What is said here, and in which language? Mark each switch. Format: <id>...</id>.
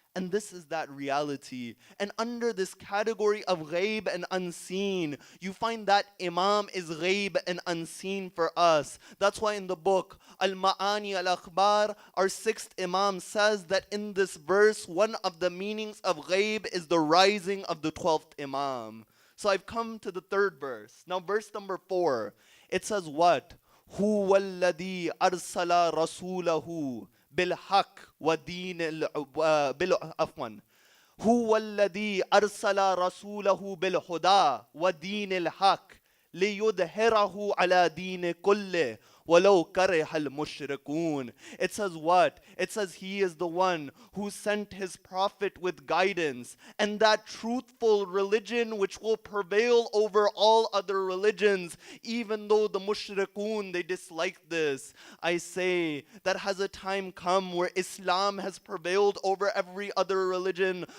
<en>And this is that reality. And under this category of ghaib and unseen, you find that Imam is ghaib and unseen for us. That's why in the book, Al-Ma'ani Al-Akhbar, our 6th Imam says that in this verse, one of the meanings of ghaib is the rising of the 12th Imam. So I've come to the 3rd verse. Now verse number 4, it says what?</en> <ar>هُوَ الَّذِي أَرْسَلَ رَسُولَهُ بالحق ودين عفوا هو الذي أرسل رسوله بالهدى ودين الحق ليظهره على دين كله وَلَوْ كَرِهَ الْمُشْرِكُونَ.</ar> <en>It says what? It says He is the one who sent His Prophet with guidance, and that truthful religion which will prevail over all other religions, even though the mushrikun, they dislike this. I say that has a time come where Islam has prevailed over every other religion.</en>